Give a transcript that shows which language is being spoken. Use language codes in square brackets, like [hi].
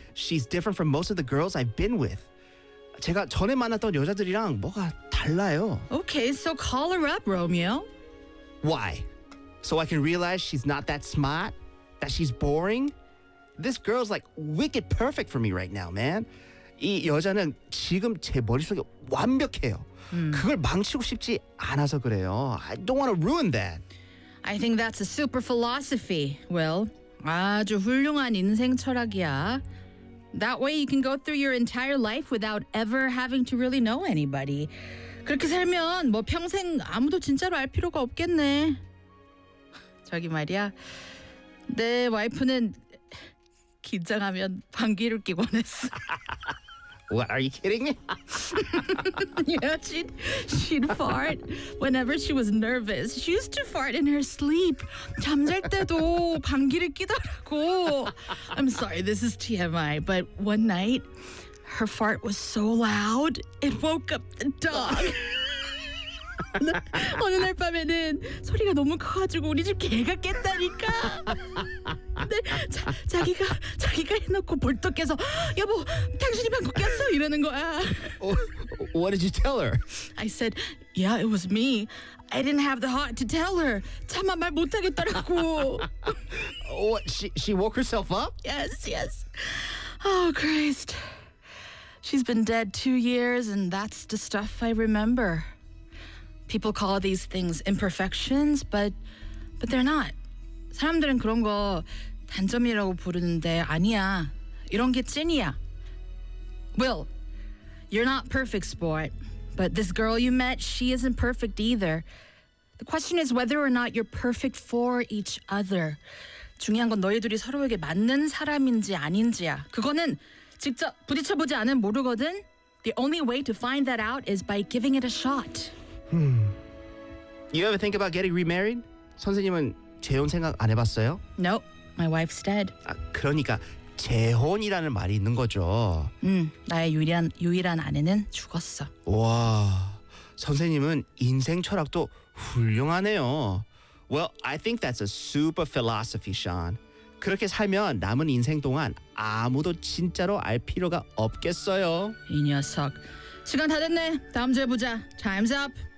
[en] She's different from most of the girls I've been with. [ko] 제가 전에 만났던 여자들이랑 뭐가 달라요? [en] Okay, so call her up, Romeo. Why? So I can realize she's not that smart? That she's boring? This girl's like wicked perfect for me right now, man. [ko] 이 여자는 지금 제 머릿속에 완벽해요. 그걸 망치고 싶지 않아서 그래요. [en] I don't want to ruin that. I think that's a super philosophy, Will. [ko] 아주 훌륭한 인생 철학이야. [en] That way you can go through your entire life without ever having to really know anybody. [ko] 그렇게 살면 뭐 평생 아무도 진짜로 알 필요가 없겠네. 저기 말이야. 내 와이프는 긴장하면 방귀를 끼곤 했어. [en] What, are you kidding me? Yeah, she'd fart whenever she was nervous. She used to fart in her sleep. [ko] 잠잘 때도 방귀를 끼더라고. [en] I'm sorry, this is TMI, but one night, her fart was so loud, it woke up the dog. [ko] 어느 날 밤에는 소리가 너무 커가지고 우리 집 개가 깼다니까. 근데 자기가 해놓고 벌떡 깨서 여보 당신이 방귀 꼈어 이러는 거야. [en] What did you tell her? I said, yeah, it was me. I didn't have the heart to tell her. [ko] 차마 말 못하겠더라고. [en] What, she woke herself up? Yes. Oh, Christ. She's been dead 2 years and that's the stuff I remember. People call these things imperfections, but they're not. [ko] 사람들은 그런 거 단점이라고 부르는데 아니야. 이런 게 찐이야. [en] Will, you're not perfect, sport. But this girl you met, she isn't perfect either. The question is whether or not you're perfect for each other. [ko] 중요한 건 너희 둘이 서로에게 맞는 사람인지 아닌지야. 그거는 직접 부딪혀보지 않은 모르거든. [en] The only way to find that out is by giving it a shot. You ever think about getting remarried? [ko] 선생님은 재혼 생각 안 해봤어요? [en] Nope, my wife's dead. [ko] 아, 그러니까 재혼이라는 말이 있는 거죠. 나의 유일한 아내는 죽었어. 와, 선생님은 인생 철학도 훌륭하네요. [en] Well, I think that's a super philosophy, Sean. [ko] 그렇게 살면 남은 인생 동안 아무도 진짜로 알 필요가 없겠어요. 이 녀석. 시간 다 됐네. 다음 주에 보자. [en] Time's up.